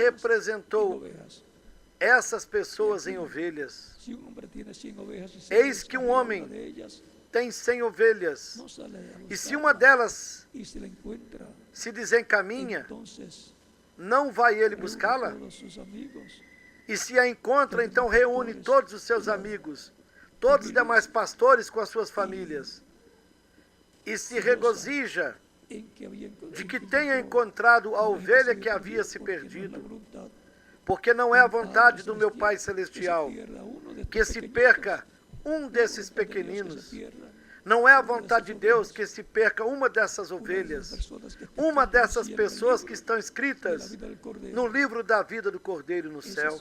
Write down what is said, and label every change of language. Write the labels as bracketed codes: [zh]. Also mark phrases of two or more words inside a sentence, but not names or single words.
[pt] representou [es] en ovejas. [pt] essas pessoas em ovelhas. [es] Si un hombre tiene 100 ovejas y se [pt] Eis que [es] descarría [pt] homem [es] una de ellas, [pt] Tem 100 ovelhas, [es] no sale a [pt] e se [es] buscarla, [pt] uma delas [es] y se la encuentra, [pt] se desencaminha, [es] entonces [pt] não vai ele [es] reúne [pt] buscá-la? [es] todos sus amigos, [pt] E se a encontra, então reúne todos os seus amigos, todos os demais pastores com as suas famílias, e se regozija [es] en que había [pt] de que tenha encontrado a ovelha que havia se perdido, porque não é a vontade do meu Pai Celestial que se perca um desses pequeninos. Não é a vontade de Deus que se perca uma dessas ovelhas, uma dessas pessoas que estão escritas no livro da vida do Cordeiro no céu.